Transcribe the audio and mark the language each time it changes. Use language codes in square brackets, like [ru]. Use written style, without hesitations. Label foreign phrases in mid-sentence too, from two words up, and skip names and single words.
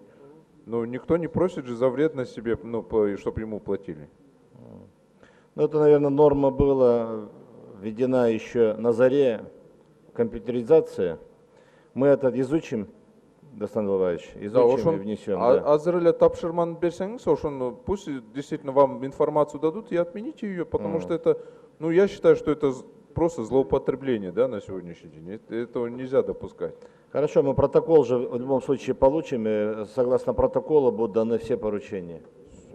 [ru] Но никто не просит же за вредность себе, чтобы ему платили. Ну, это, наверное, норма была введена еще на заре компьютеризации. Мы это изучим, Дастан Алабаевич, изучим и внесем. [ky] Азырыля тапшырманы берсеңиз, ошону [ru] пусть действительно вам информацию дадут и отмените ее, потому что это, я считаю, что это просто злоупотребление, да, на сегодняшний день. Этого нельзя допускать. Хорошо, мы протокол же в любом случае получим, и согласно протоколу будут даны все поручения.